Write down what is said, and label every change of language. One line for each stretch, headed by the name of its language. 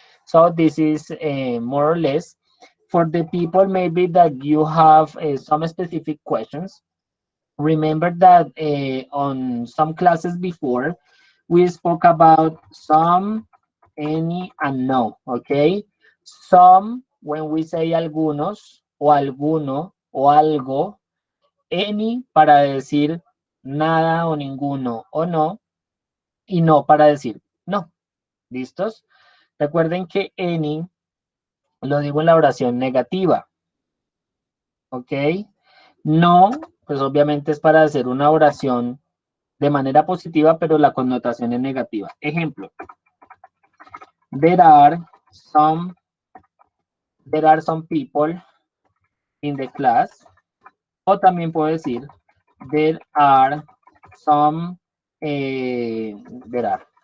English: So this is more or less for the people maybe that you have some specific questions. Remember that on some classes before, we spoke about some, any, and no, okay?
Spanish: Some, when we say algunos, o alguno, o algo, any para decir nada o ninguno o no, y no para decir no. ¿Listos? Recuerden que any lo digo en la oración negativa. ¿Ok? No, pues obviamente es para hacer una oración de manera positiva, pero la connotación es negativa. Ejemplo.
English: There are some people in the class. O también puedo decir there are some, there are,